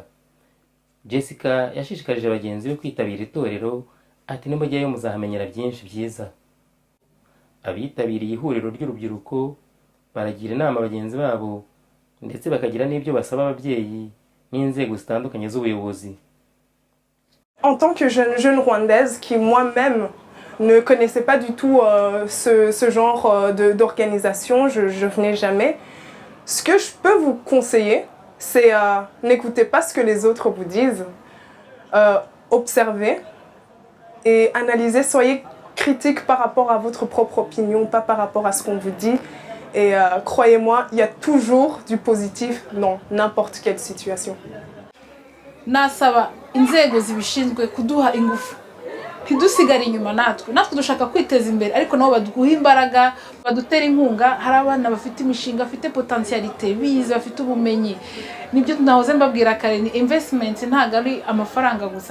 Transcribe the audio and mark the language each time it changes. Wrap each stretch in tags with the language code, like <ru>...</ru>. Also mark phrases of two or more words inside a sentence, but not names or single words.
<rw>Jessica yashishikarije bagenzi be kwitabira itorero, ati nimujyayo muzahamenyera byinshi byiza. Abitabiriye ihuriro ry'urubyiruko baragira inama bagenzi babo ndetse bakagira n'ibyo basaba ababyeyi n'inzego zitandukanye z'ubuyobozi.</rw> <fr>En tant que jeune rwandaise qui moi-même ne connaissait pas du tout ce genre d'organisation, je venais jamais. Ce que je peux vous conseiller, c'est n'écoutez pas ce que les autres vous disent, observez et analysez, soyez critique par rapport à votre propre opinion, pas par rapport à ce qu'on vous dit. Et croyez-moi, il y a toujours du positif dans n'importe quelle situation.</fr> <rw>Nasaba inzego zibishinzwe kuduha ingufu ntidusigare inyuma, natwe dushaka kwiteza imbere ariko nabo baduha imbaraga, badutera inkunga. Hari abana bafite imishinga, bafite potentialite, bize, bafite ubumenyi. Nibyo nahoze mbabwira kare, ni investment, ntabwo ari amafaranga gusa.</rw>